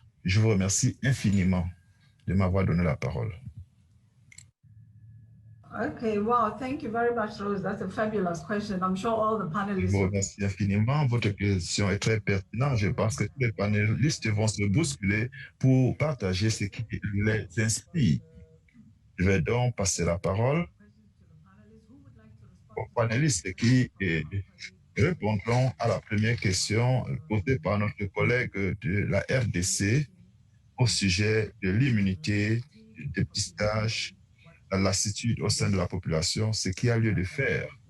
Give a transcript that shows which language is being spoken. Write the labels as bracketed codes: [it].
[fr] Je vous remercie infiniment de m'avoir donné la parole. [en] Okay, wow, thank you very much, Rose. That's a fabulous question. I'm sure all the panelists... [fr] Je vous remercie infiniment. Votre question est très pertinente. Je pense que tous les panélistes vont se bousculer pour partager ce qui les inspire. Je vais donc passer la parole aux panélistes qui répondront à la première question posée par notre collègue de la RDC au sujet de l'immunité, du dépistage, la lassitude au sein de la population, ce qu'il y a lieu de faire.